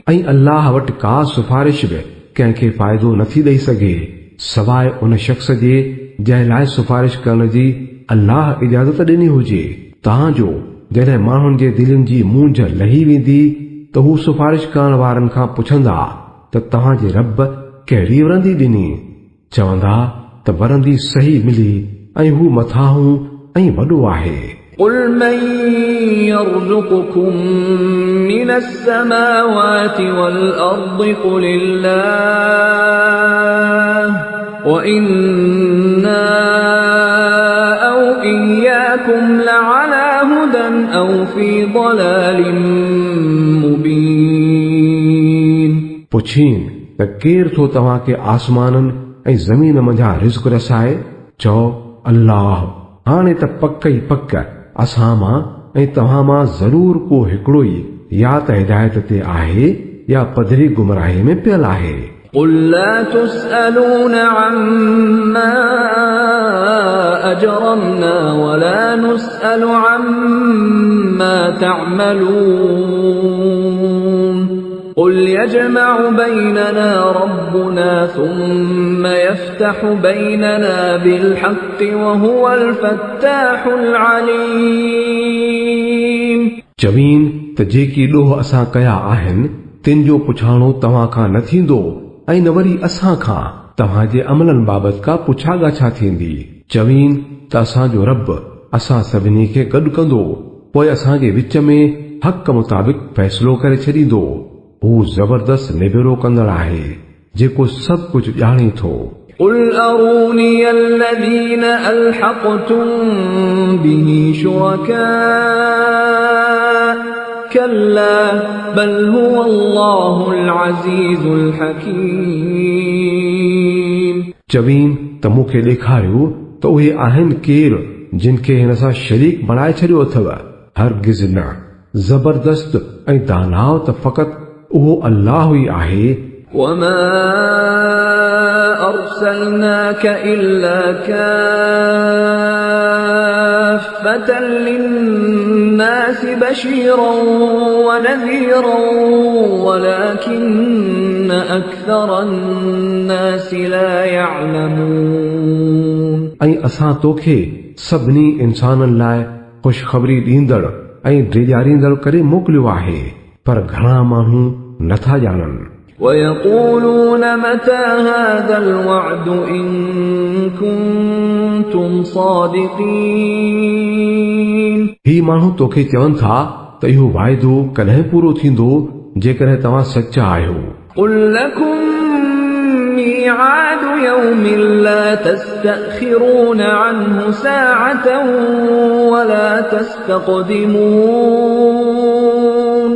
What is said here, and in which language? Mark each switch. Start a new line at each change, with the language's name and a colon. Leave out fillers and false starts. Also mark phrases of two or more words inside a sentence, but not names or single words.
Sindhi: ऐं अल्लाह वटि का सिफारिश बि कंहिंखे फ़ाइदो नथी ॾेई सघे सवाइ उन शख़्स जे जंहिं लाइ सिफारिश करण जी अल्लाह इजाज़त ॾिनी हुजे तव्हांजो जॾहिं माण्हुनि जे दिलनि जी मूंझ लही वेंदी त हू सिफारिश करण वारनि खां पुछंदा त तव्हांजे रब कहिड़ी वरंदी ॾिनी चवंदा त वरंदी सही मिली ऐं हू मथाहूं ऐं वॾो आहे
Arabic: قل من يرزقكم من السماوات والأرض قل الله وإنا أو إياكم لعلى هدى أو في ضلال مبين
Sindhi: पुछीन त केर थो तव्हांखे आसमाननि ऐं ज़मीन मंझां रिज़्क़ रसाए चओ अल्लाह हाणे त पक ई पक असां मां ऐं तव्हां मां ज़रूर को हिकिड़ो ई या त हिदायत ते आहे या पधरी गुमराही में पियल आहे
Arabic: قل لا تسألون عما أجرمنا ولا نسأل عما تعملون قل يجمع بيننا ربنا ثم يفتح بيننا بالحق وهو الفتاح العليم
Sindhi: चवीन त जेकी ॾोह असां कया आहिनि तिन जो पुछाणो तव्हां खां न थींदो ऐं न वरी असां खां तव्हांजे अमलनि बाबति का पुछा ॻाछा थींदी चवीन त असांजो रब असां सभिनी खे गॾु कंदो पोइ असांजे विच में हक़ मुताबिक़ फ़ैसिलो करे छॾींदो हू ज़बरदस्त निबेरो कंदड़ आहे जेको सभु कुझु ॼाणे थो
Arabic: قل أروني الذين ألحقتم به شركاء كلا بل هو الله العزيز الحكيم
Sindhi: चवीन त मूंखे ॾेखारियो त उहे आहिनि केर जिन खे हिन सां शरीक बणाए छॾियो अथव हरगिज़ न ज़बरदस्त ऐं दानाव त फ़क़ति उहो अल्लाह ई आहे
Arabic: وما أرسلناك إلا كافة للناس بشيرا ونذيرا ولكن أكثر الناس لا يعلمون
Sindhi: ऐं असां तोखे सभिनी इंसाननि लाइ ख़ुशख़बरी ॾींदड़ ऐं ड्रिजारींदड़ करे मोकिलियो आहे पर घणा माण्हू नथा ॼाणनि
Arabic: ويقولون متى هذا الوعد إن كنتم صادقين
Sindhi: ही माण्हू तोखे चवनि था त इहो वाइदो कॾहिं पूरो थींदो जेकॾहिं तव्हां सचा आहियो
Arabic: قل لكم ميعاد يوم لا تستأخرون عنه ساعة ولا تستقدمون